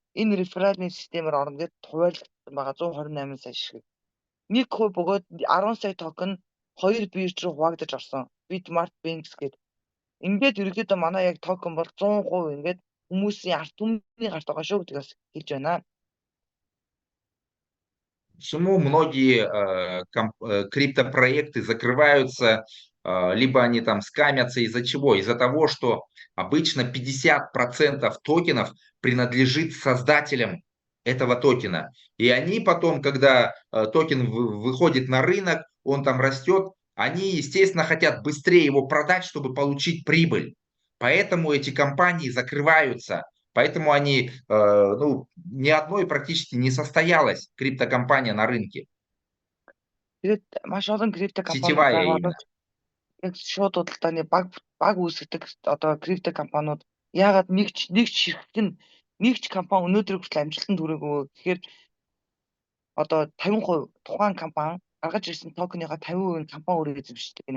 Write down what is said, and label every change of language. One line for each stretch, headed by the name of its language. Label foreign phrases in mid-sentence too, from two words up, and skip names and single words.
Mongolian: Энэ реферальны системээр орно гэд хуваарлагдсан байгаа 128 сая шиг. 1% бөгөөд 10 сая токен 2 бирж руу хуваагдаж орсон. Bitmart, Binance гэд. Ингээд ерөөдөө манай яг токен бол 100% ингээд хүмүүсийн арт түмний гарт байгаа шүү гэдгээс хэлж байна.
Russian: Почему многие криптопроекты закрываются, либо они там скамятся, из-за чего? Из-за того, что обычно 50% токенов принадлежит создателям этого токена. И они потом, когда токен выходит на рынок, он там растет, они, естественно, хотят быстрее его продать, чтобы получить прибыль. Поэтому эти компании закрываются. Поэтому они, ни одной практически не состоялась криптокомпания на рынке.
Mongolian: Тэгээд маш олон криптокомпани
Russian: Сетевая
Mongolian: байгаа
Russian: именно.
Mongolian: боловч яг шууд худалдааны баг үүсгдэг одоо криптокомпаниуд яагаад нэгч компани өнөөдөр хүртэл амжилтанд хүрээгүй гэхээр одоо 50% тухайн компани гаргаж ирсэн токеныхаа 50% нь компани өөрөө эзэмшдэг гинэ.